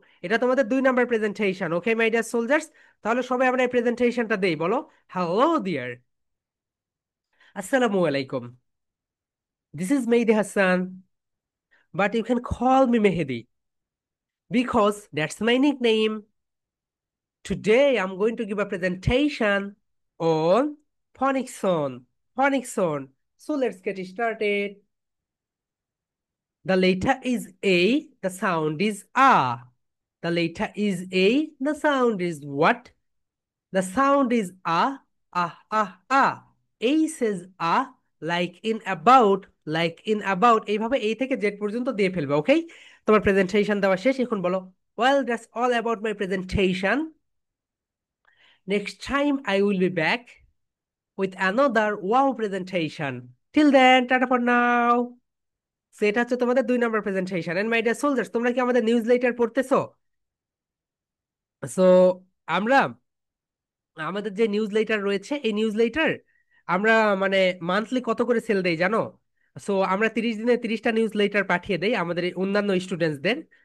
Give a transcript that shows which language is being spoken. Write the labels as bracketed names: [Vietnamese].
[Bangla] এটা তোমাদের 2 number presentation, [English] Okay my dear soldiers? [Bangla] তাহলে সবাই আমরা এই প্রেজেন্টেশনটা দেই, বলো হ্যালো ডিয়ার, আসসালামু আলাইকুম, [English] This is Mehedi Hasan, but you can call me Mehedi because that's my nickname. Today I'm going to give a presentation on phonics sound. Phonics sound. So let's get started. The letter is A, the sound is A. The letter is A, the sound is what? The sound is A, ah, ah, ah. A says A, like in about, like in about. [Bangla] এইভাবে A থেকে Z পর্যন্ত দিয়ে ফেলবে, ওকে? তোমার presentation দেওয়া শেষ, এখন বলো, [English] well, that's all about my presentation. Next time I will be back with another wow presentation. Till then, tata for now. [Bangla] সেটা হচ্ছে তোমাদের 2 number presentation. [English] and my dear soldiers, [Bangla] তোমরা কি আমাদের নিউজ লেটার পড়তেছো? সো আমরা আমাদের যে নিউজ লেটার রয়েছে, এই নিউজ লেটার আমরা মানে মান্থলি কত করে সেল দেই জানো? সো আমরা 30 দিনে 30টা নিউজ লেটার পাঠিয়ে দেই আমাদের এই অন্যান্য স্টুডেন্টসদের।